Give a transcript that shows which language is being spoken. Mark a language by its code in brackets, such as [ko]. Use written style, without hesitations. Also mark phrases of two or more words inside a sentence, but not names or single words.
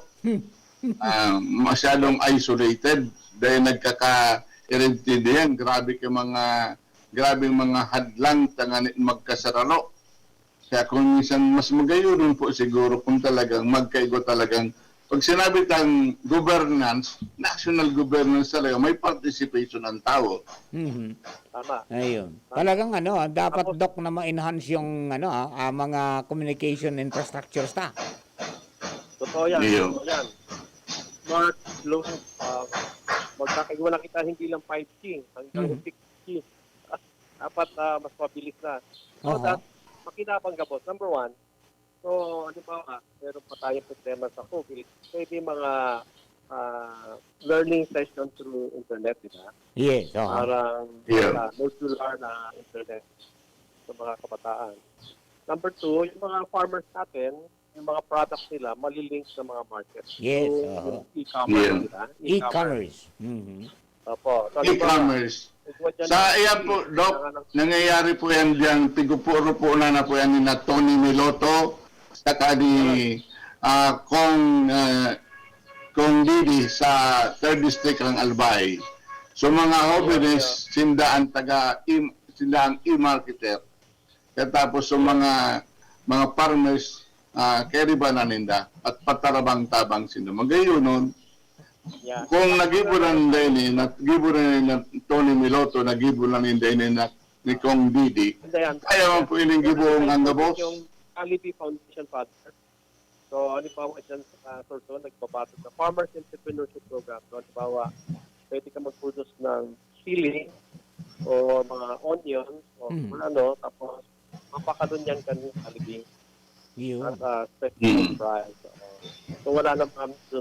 [bik] Masyadong isolated dahil nagkaka-irritated grabing mga hadlang tangan magkasaralo. Kaya kung minsan mas magayon po siguro kung talagang magkaigo talagang pag sinabi tang governance, [en] national governance [bik] talaga, may participation ng tao. [tl] Tama. Ayun. Talagang dapat Doc na ma-enhance yung mga [en] communication infrastructures [tl] ta. Totoo yan. Totoo yan. [bik] Smart, slow, magkakaiwa na kita hindi lang 5G, hanggang 6G. [tl] Dapat mas mabilis na. [bik] So that, makinabang gabos. [tl] Number one, so meron pa tayong problema sa COVID. Pwede mga [en] learning session [tl] through internet, di ba? [en] Yes. [tl] Parang modular na internet sa mga kabataan. Number two, yung mga farmers natin, yung mga products nila, malilink sa mga market. [en] Yes. [tl] So, e-commerce, di ba? E-commerce. Opo. So, E-commerce. [bik] Sa iyan po, Doc, nangyayari po yan dyan, tigupuro po na po yan ni Tony Miloto, saka ni Kong Didi sa 3rd District ng Albay. So mga hobbyist, sindaan e-marketer. Katapos so mga farmers, carry ba na ninda at patarabang-tabang sino. Magayon kung nagiburan din na Tony Miloto, nagiburan din ni Kong Didi, kaya man po ining gibuong ang gabos. [tl] Yung Alibi Foundation Father. So, [bik] halimbawa dyan sa Sorso, nagbabato sa Farmers Entrepreneurship Program. [tl] So, halimbawa, pwede ka mag-produce ng sili o mga onions o tapos mapakalun yan kanyung Alibi. At [en] special price. [tl] So, wala nang kami dun.